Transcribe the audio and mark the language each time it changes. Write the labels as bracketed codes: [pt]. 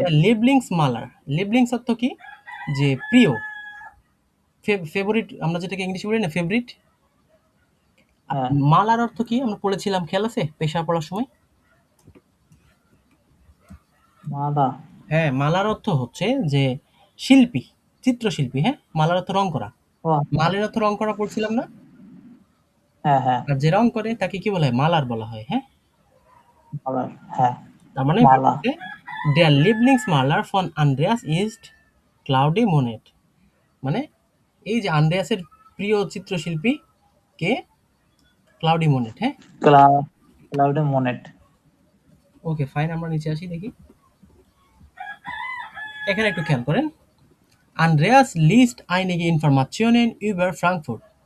[de] Der Lieblingsmaler, [bn] Lieblings অর্থ কি? যে প্রিয়, ফেভারিট, আমরা যেটাকে ইংলিশে বলি না ফেভারিট। হ্যাঁ মালার অর্থ কি? আমরা পড়েছিলাম, খেয়াল আছে পেশা পড়ার সময়? মালা হ্যাঁ মালার অর্থ হচ্ছে যে শিল্পী, চিত্রশিল্পী, হ্যাঁ। মালার অর্থ রং করা, ও আচ্ছা, মালের অর্থ রং করা পড়ছিলাম না? হ্যাঁ হ্যাঁ আর যে রং করে তাকে কি বলা হয়? মালার বলা হয়, হ্যাঁ। মালা হ্যাঁ তার মানে মালা [de] der Lieblingsmaler von Andreas ist Claude Monet। [bn] মানে এই যে আন্দ্রেয়াসের প্রিয় চিত্রশিল্পী কে? ক্লাউডি মোনেট, হ্যাঁ। ক্লাউডে মনেট। ওকে ফাইন, আমরা নিচে আসি দেখি। এখানে একটু খেয়াল করেন Andreas list [de] einige Informationen über Frankfurt।